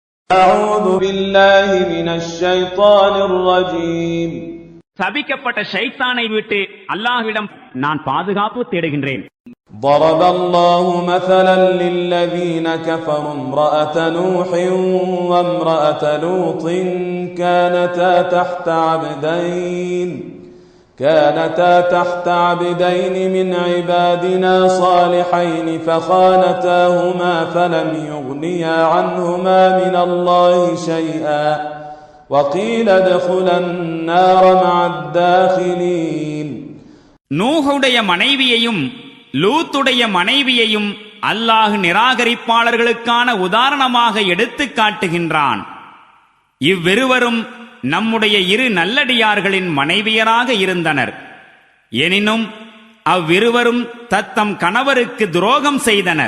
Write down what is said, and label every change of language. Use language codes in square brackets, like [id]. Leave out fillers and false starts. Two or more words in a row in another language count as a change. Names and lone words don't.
[ar] أعوذ بالله من الشيطان الرجيم. [ta] சபிக்கப்பட்ட ஷைத்தானை விட்டு அல்லாஹ்விடம் நான் பாதுகாப்பு தேடுகின்றேன். [ar] ضرب الله مثلا للذين كفروا امرأة نوح وامرأة لوط كانتا تحت عبدين من عبادنا صالحين فخانتاهما فلم يغنيا عنهما من الله شيئا وقيل ادخلا النار مع الداخلين. [ta] நூஹுடைய மனைவியையும் லூத்துடைய மனைவியையும் அல்லாஹ் நிராகரிப்பாளர்களுக்கான உதாரணமாக எடுத்து காட்டுகின்றான். இவ்விருவரும் நம்முடைய இரு நல்லடியார்களின் மனைவியராக இருந்தனர். எனினும் அவ்விருவரும் தத்தம் கணவருக்கு துரோகம் செய்தனர்.